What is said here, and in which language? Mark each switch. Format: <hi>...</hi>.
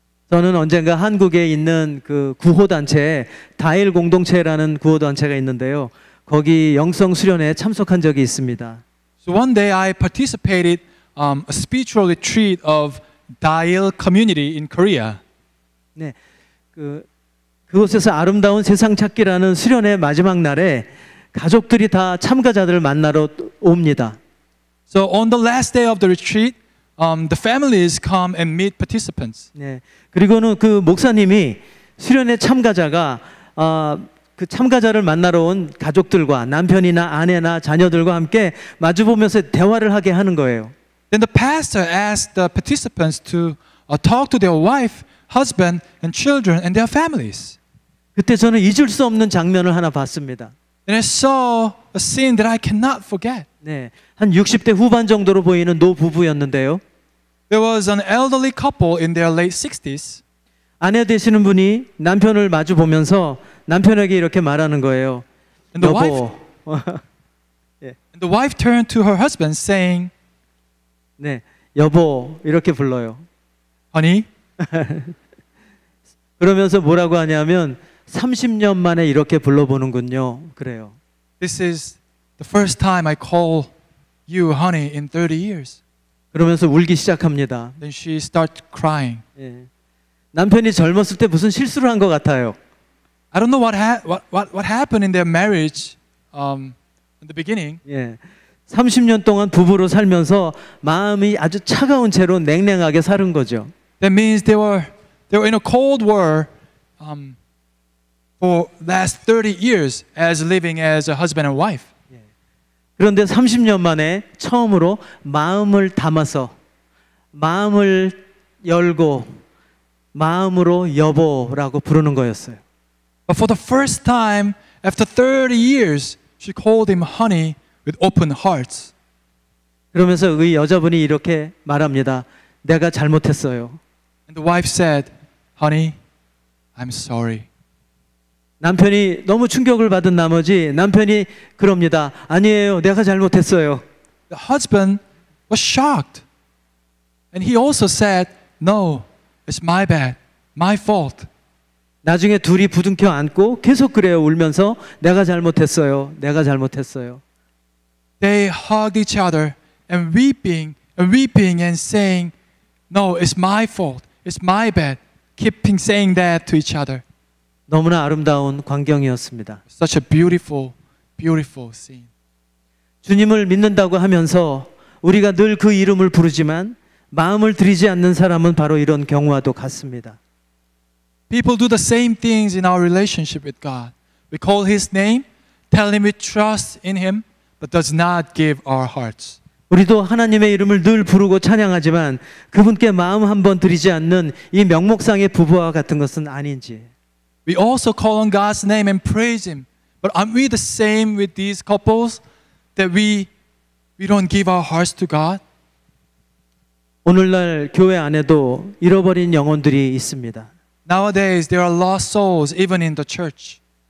<ko>저는 언젠가 한국에 있는 그 구호단체, 다일 공동체라는 구호단체가 있는데요. 거기 영성 수련회에 참석한 적이 있습니다.</ko> <en>So one day I participated a spiritual retreat of Dail community in Korea.</en> <ko>네, 그곳에서 아름다운 세상 찾기라는 수련회 마지막 날에 가족들이 다 참가자들을 만나러 옵니다.</ko> <en>So on the last day of the retreat, the families come and meet participants.</en> <ko>네, 그리고는 그 목사님이 수련회 참가자가 그 참가자를 만나러 온 가족들과 남편이나 아내나 자녀들과 함께 마주보면서 대화를 하게 하는 거예요.</ko> <en>Then the pastor asked the participants to talk to their wife, husband, and children and their families.</en> <ko>그때 저는 잊을 수 없는 장면을 하나 봤습니다.</ko> <en>And I saw a scene that I cannot forget.</en> <ko>네, 한 60대 후반 정도로 보이는 노부부였는데요.</ko> <en>There was an elderly couple in their late 60s.</en> <ko>아내 되시는 분이 남편을 마주 보면서 남편에게 이렇게 말하는 거예요.</ko> <en>And the</en> <ko>여보.</ko> <en>And the wife turned to her husband saying,</en> <ko>네, 여보 이렇게 불러요.</ko> <en>honey.</en> <ko>그러면서 뭐라고 하냐면 30년 만에 이렇게 불러보는군요. 그래요.</ko> <en>This is the first time I call you honey in 30 years.</en> <ko>그러면서 울기 시작합니다.</ko> <en>Then she starts crying.</en> <ko>예. 남편이 젊었을 때 무슨 실수를 한 것 같아요.</ko> <en>I don't know what happened in their marriage in the beginning.</en> <ko>예. 30년 동안 부부로 살면서 마음이 아주 차가운 채로 냉랭하게 사는 거죠.</ko> <en>That means they were in a cold war for last 30 years as living as a husband and wife.</en> <ko>그런데 30년 만에 처음으로 마음을 담아서 마음을 열고 마음으로 여보라고 부르는 거였어요.</ko> <en>But for the first time after 30 years, she called him honey with open hearts.</en> <ko>그러면서 그 여자분이 이렇게 말합니다. 내가 잘못했어요.</ko> <en>And the wife said, honey, I'm sorry.</en> <ko>남편이 너무 충격을 받은 나머지 남편이 그럽니다. 아니에요. 내가 잘못했어요.</ko> <en>The husband was shocked. And he also said, no, it's my bad, my fault.</en> <ko>나중에 둘이 부둥켜 안고 계속 그래요. 울면서 내가 잘못했어요. 내가 잘못했어요.</ko> <en>They hugged each other and weeping and saying, no, it's my fault, it's my bad. Keeping saying that to each other.</en> <ko>너무나 아름다운 광경이었습니다.</ko> <en>Such a beautiful, beautiful scene.</en> <ko>주님을 믿는다고 하면서 우리가 늘 그 이름을 부르지만 마음을 들이지 않는 사람은 바로 이런 경우와도 같습니다.</ko> <en>People do the same things in our relationship with God. We call His name, tell Him we trust in Him, but does not give our hearts.</en> <ko>우리도 하나님의 이름을 늘 부르고 찬양하지만 그분께 마음 한번 들이지 않는 이 명목상의 부부와 같은 것은 아닌지.</ko> <en>We also call on God's name and praise Him, but aren't we the same with these couples that we don't give our hearts to God?</en> <ko>오늘날 교회 안에도 잃어버린 영혼들이 있습니다.</ko> <en>Nowadays, there are lost souls even in the church.</en>